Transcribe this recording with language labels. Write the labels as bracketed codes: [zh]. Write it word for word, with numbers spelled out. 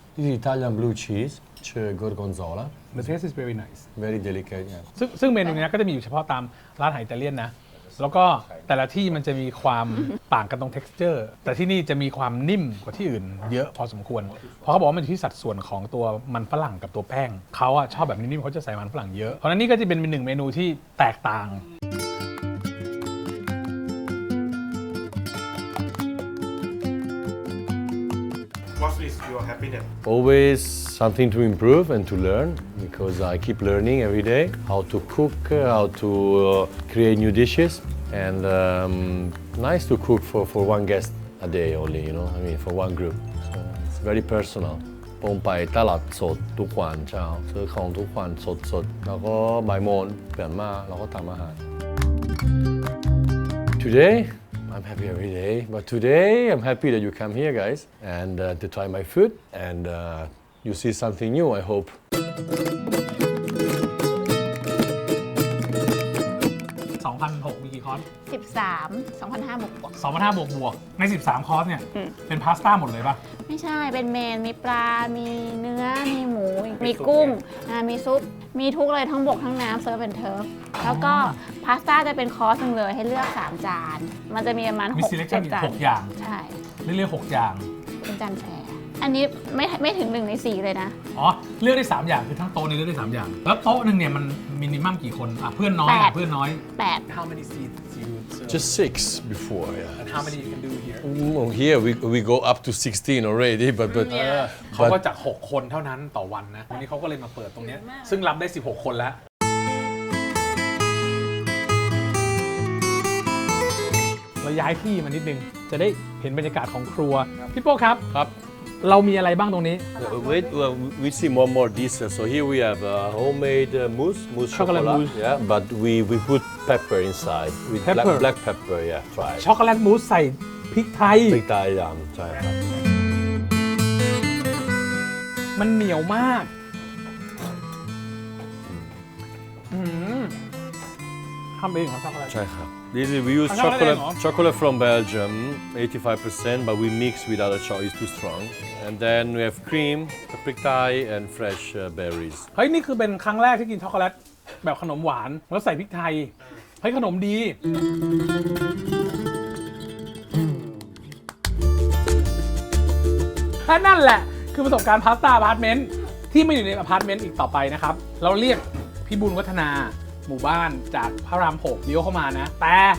[en] This is Italian blue cheese, which, uh, gorgonzola. The taste is very nice Very delicate. Yeah. [th] ซึ่งซึ่งเมนูเนี้ยก็จะมีอยู่เฉพาะตามร้านอาหารอิตาเลียนนะแล้วก็แต่ละที่มันจะมีความต่างกันตรง texture แต่ที่นี่จะมีความนิ่มกว่าที่อื่นเยอะพอสมควรเพราะเขาบอกว่ามันอยู่ที่สัดส่วนของตัวมันฝรั่งกับตัวแป้งเขาอะชอบแบบนิ่มๆเขาจะใส่มันฝรั่งเยอะเพราะฉะนั้นนี่ก็จะเป็นหนึ่งเมนูที่แตกต่าง [en] What is your happiness? Always something to improve and to learn because I keep learning every day how to cook, how to uh, create new dishes, and um, nice to cook for, for one guest a day only, you know, I mean for one group. So it's very personal. [th] ผมไปตลาดสดทุกวันเช้าซื้อของทุกวันสดๆแล้วก็บ่ายโมงเปลี่ยนมาแล้วก็ทำอาหาร [en] Today I'm happy every day, but today I'm happy that you come here, guys, and uh, to try my food, and uh, you see something new, I hope. [th] สองพันหกร้อยมีกี่คอร์ส สิบสาม สองพันห้าร้อยบวกบวก สองพันห้าร้อยบวกบวกในสิบสามคอร์สเนี่ยเป็นพาสต้าหมดเลยป่ะ ไม่ใช่เป็นเมนมีปลามีเนื้อมีหมูมีกุ้งอ่ามีซุปมีทุกเลยทั้งบกทั้งน้ำเซิร์ฟแอนด์เทิร์ฟแล้วก็พาสต้าจะเป็นคอร์สนึงเลยให้เลือกสามจานมันจะมีประมาณ มี หก ซีเลค จ ชั่นอีกหกอย่าง ใช่ เลือกหกอย่าง เป็นจานแฟร์อันนี้ไม่ไม่ถึงหนึ่งในสี่เลยนะ อ๋อเลือกได้สามอย่างคือทั้งโต๊ะนี้เลือกได้สามอย่างแล้วโต๊ะนึงเนี่ยมันมินิมัมกี่คนอ่ะเพื่อนน้อยเพื่อนน้อย แปด [en] How many seats you serve? Just six before, yeah. And how many you can do here? Well, here we we go up to sixteen already, but but [th] เขาก็จากหกคนเท่านั้นต่อวันนะวันนี้เขาก็เลยมาเปิดตรงนี้ซึ่งรับได้สิบหกคนแล้วเราย้ายที่มานิดนึงจะได้เห็นบรรยากาศของครัวพี่โป้ครับ ครับ เรามีอะไรบ้างตรงนี้ [en] Wait, well, we see more more dessert. So here we have a homemade uh, mousse, mousse chocolate chocolate. mousse. Yeah, but we we put pepper inside. With black, Pepper. black pepper, yeah. Try. [th] ช็อกโกแลตมูสใส่พริกไทย พริกไทยดำใช่ครับ มันเหนียวมากทำเองเหรอช็อกโกแลต ใช่ครับ [en] This is we use chocolate chocolate from Belgium, eighty-five percent, but we mix with other chocolate. It's too strong. And then we have cream, พริกไทย and fresh uh, berries. [th] เฮ้ยนี่คือเป็นครั้งแรกที่กินช็อกโกแลตแบบขนมหวานแล้วใส่พริกไทยเฮ้ยขนมดีและนั่นแหละคือประสบการณ์พาสต้าอพาร์ตเมนต์ที่ไม่อยู่ในอพาร์ตเมนต์อีกต่อไปนะครับเราเรียกพี่บุญวัฒนาหมู่บ้านจากพระรามหกเลี้ยวเข้ามานะแต่